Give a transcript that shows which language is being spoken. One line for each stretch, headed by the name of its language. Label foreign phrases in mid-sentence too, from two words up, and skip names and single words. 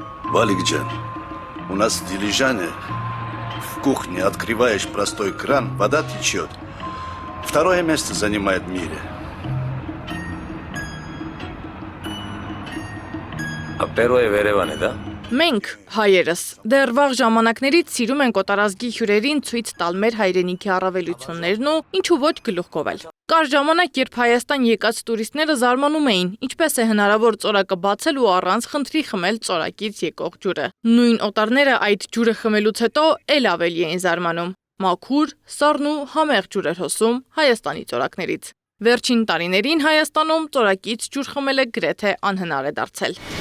Russian: Валикджан, у нас дилижане. В кухне открываешь простой кран, вода течет. Второе место занимает в мире. А первое в Երևանը, да?
Armenian: Մենք, հայերս, դեռ վաղ ժամանակներից սիրում ենք օտարազգի հյուրերին ցույց տալ մեր հայրենիքի առավելություններն ու ինչու ոչ գլուխ կովել։ Կար ժամանակ, երբ Հայաստան եկած տուրիստները զարմանում էին, ինչպես է հնարավոր ծորակը բացել ու առանց խնդրի խմել ծորակից եկող ջուրը։ Նույն օտարները այդ ջուրը խմելուց հետո էլ ավելի էին զարմանում։ Մաքուր, սառն ու համեղ ջուր էր հոսում Հայաստանի ծորակներից։ Վերջին տարիներին Հայաստանում ծորակից ջուր խմելը գրեթե անհնար է դարձել։